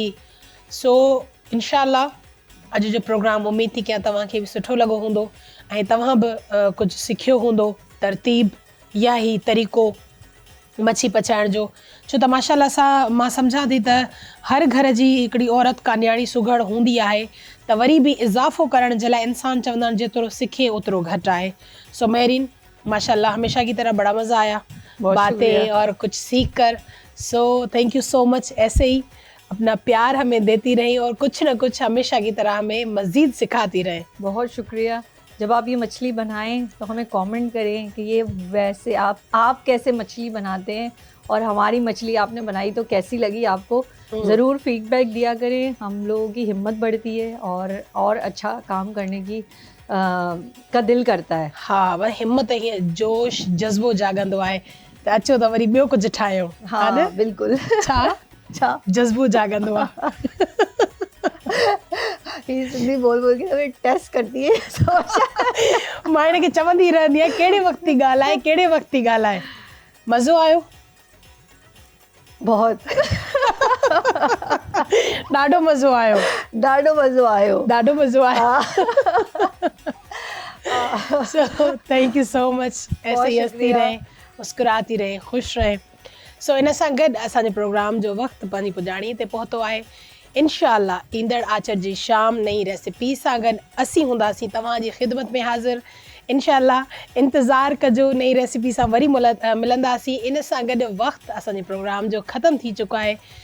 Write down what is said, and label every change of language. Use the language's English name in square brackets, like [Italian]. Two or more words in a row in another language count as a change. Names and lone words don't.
[Sindhi] सो इंशाल्लाह अॼु जो प्रोग्राम उमेद थी कयां तव्हांखे बि सुठो लॻो हूंदो ऐं तव्हां बि कुझु सिखियो हूंदो, तरतीब या ही तरीक़ो मच्छी पचाइण जो। छो त माशाल्लाह सां मां सम्झां थी त हर घर जी हिकिड़ी औरत का न्याणी सुघड़ हूंदी आहे, त वरी बि इज़ाफ़ो करण जे लाइ इंसान चवंदा आहिनि जेतिरो सिखे ओतिरो घटि आहे। [Urdu] سو مہرین، ماشاءاللہ ہمیشہ کی طرح بڑا مزہ آیا باتیں اور کچھ سیکھ کر. [English] so thank you so much, [Urdu] ایسے ہی اپنا پیار ہمیں دیتی رہی اور کچھ نہ کچھ ہمیشہ کی طرح ہمیں مزید سکھاتی رہیں. بہت شکریہ. جب آپ یہ مچھلی بنائیں تو ہمیں کمنٹ کریں کہ یہ ویسے آپ کیسے مچھلی بناتے ہیں، اور ہماری مچھلی آپ نے بنائی تو کیسی لگی آپ کو. ضرور فیڈبیک دیا کریں، ہم لوگوں کی ہمت بڑھتی ہے اور اچھا کام کرنے کی کا دل کرتا ہے. [Sindhi] हाँ, वह हिम्मत हीअं जोश जज़्बो जागंदो आहे त अचो त वरी ॿियो कुझु ठाहियूं। [Urdu] ہاں، بالکل. [Sindhi] छा जज़्बो जागंदो आहे। [Urdu] یہ سندھی بول بول کے ہمیں ٹیسٹ کرتی ہے. [Sindhi] मां हिनखे चवंदी रहंदी आहियां कहिड़े वक़्त थी ॻाल्हाए, कहिड़े वक़्त थी ॻाल्हाए। मज़ो आयो? [Urdu] بہت. [Sindhi] ॾाढो मज़ो आयो। ॾाढो मज़ो आयो। ॾाढो मज़ो आयो। [English] so thank you so much. [Urdu] ایسے ہی ہنستی رہیں، مسکراتی رہیں، خوش رہیں. [Sindhi] सो इन सां गॾु असांजे प्रोग्राम जो वक़्तु पंहिंजी पुॼाणीअ ते पहुतो आहे। इंशाअल्लाह ईंदड़ आचर जी शाम नई रेसिपी सां गॾु असीं हूंदासीं तव्हांजी ख़िदमत में हाज़िर। इंशाल्लाह इंतज़ारु कजो नई रेसिपी सां वरी मिलंदासीं। इन सां गॾु वक़्तु असांजे प्रोग्राम जो ख़तमु थी चुको आहे।